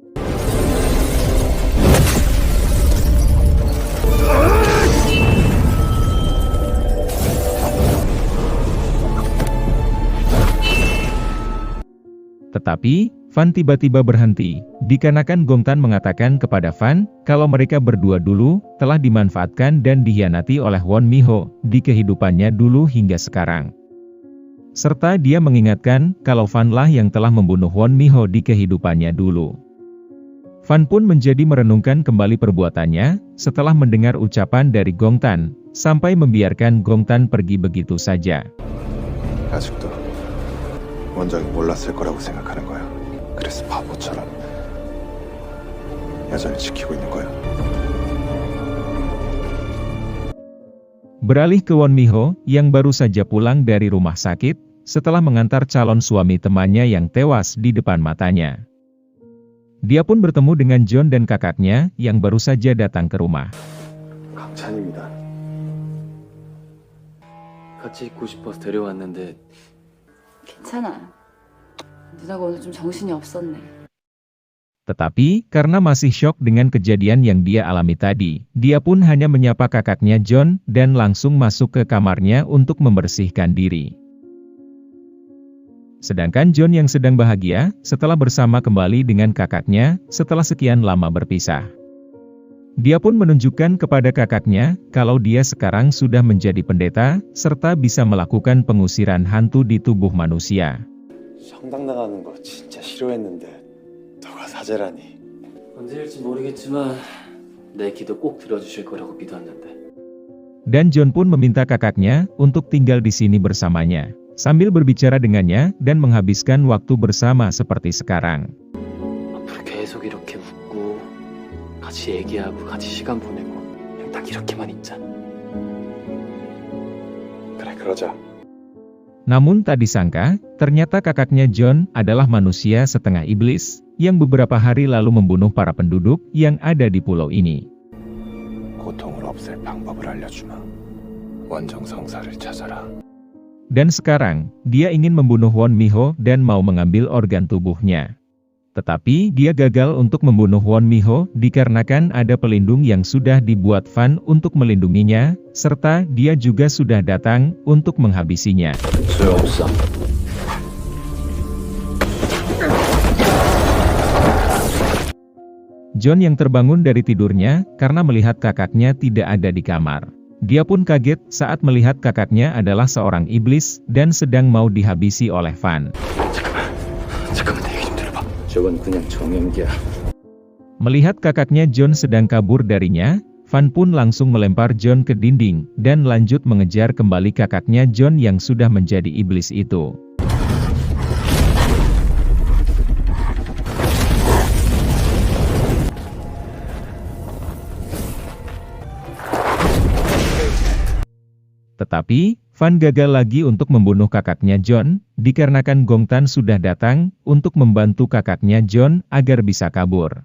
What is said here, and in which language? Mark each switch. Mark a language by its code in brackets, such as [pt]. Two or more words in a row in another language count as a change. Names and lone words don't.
[id] Tetapi, Fan tiba-tiba berhenti, dikarenakan Gong Tan mengatakan kepada Fan, kalau mereka berdua dulu, telah dimanfaatkan dan dikhianati oleh Won Miho, di kehidupannya dulu hingga sekarang. Serta dia mengingatkan kalau Fan lah yang telah membunuh Won Miho di kehidupannya dulu. Fan pun menjadi merenungkan kembali perbuatannya, setelah mendengar ucapan dari Gong Tan, sampai membiarkan Gong Tan pergi begitu saja. [ko] 아직도 원장이 몰랐을 거라고 생각하는 거야. 그래서 바보처럼 여전히 지키고 있는 거야. [id] Beralih ke Won Miho, yang baru saja pulang dari rumah sakit, setelah mengantar calon suami temannya yang tewas di depan matanya. Dia pun bertemu dengan John dan kakaknya, yang baru saja datang ke rumah. [ko] 강찬입니다. 같이 있고 싶어서 데려왔는데 괜찮아. 누나가 오늘 좀 정신이 없었네. [id] Tetapi, karena masih syok dengan kejadian yang dia alami tadi, dia pun hanya menyapa kakaknya John, dan langsung masuk ke kamarnya untuk membersihkan diri. Sedangkan John yang sedang bahagia, setelah bersama kembali dengan kakaknya, setelah sekian lama berpisah. Dia pun menunjukkan kepada kakaknya, kalau dia sekarang sudah menjadi pendeta, serta bisa melakukan pengusiran hantu di tubuh manusia. [ko] 성당 나가는 거 진짜 싫어했는데 너가 사제라니. 언제일지 모르겠지만 내 기도 꼭 들어주실 거라고 믿었는데. [id] Dan John pun meminta kakaknya untuk tinggal di sini bersamanya, sambil berbicara dengannya dan menghabiskan waktu bersama seperti sekarang. [ko] 앞으로 계속 이렇게 웃고 같이 얘기하고 같이 시간 보내고 그냥 딱 이렇게만 있자. 그래 그러자. [id] Namun tak disangka, ternyata kakaknya John adalah manusia setengah iblis, yang beberapa hari lalu membunuh para penduduk yang ada di pulau ini. [ko] 고통을 없앨 방법을 알려주마. 원정 성사를 찾아라. [id] Dan sekarang, dia ingin membunuh Won Mi-ho dan mau mengambil organ tubuhnya. Tetapi dia gagal untuk membunuh Won Mi-ho dikarenakan ada pelindung yang sudah dibuat Van untuk melindunginya, serta dia juga sudah datang untuk menghabisinya. [ko] 소용없어. [id] John yang terbangun dari tidurnya karena melihat kakaknya tidak ada di kamar. Dia pun kaget saat melihat kakaknya adalah seorang iblis dan sedang mau dihabisi oleh Van. [ko] 잠깐만 내 얘기 좀 들어봐. 저건 그냥 정연기야. [id] Melihat kakaknya John sedang kabur darinya, Van pun langsung melempar John ke dinding dan lanjut mengejar kembali kakaknya John yang sudah menjadi iblis itu. Tetapi, Van gagal lagi untuk membunuh kakaknya John, dikarenakan Gong Tan sudah datang untuk membantu kakaknya John agar bisa kabur.